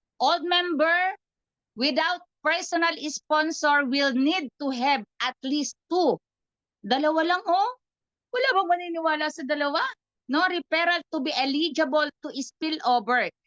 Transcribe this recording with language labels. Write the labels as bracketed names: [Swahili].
[English] Old member without personal sponsor will need to have at least 2. [Filipino] Dalawa lang oh. Wala bang maniniwala sa dalawa? [English] No, referral to be eligible to spill over.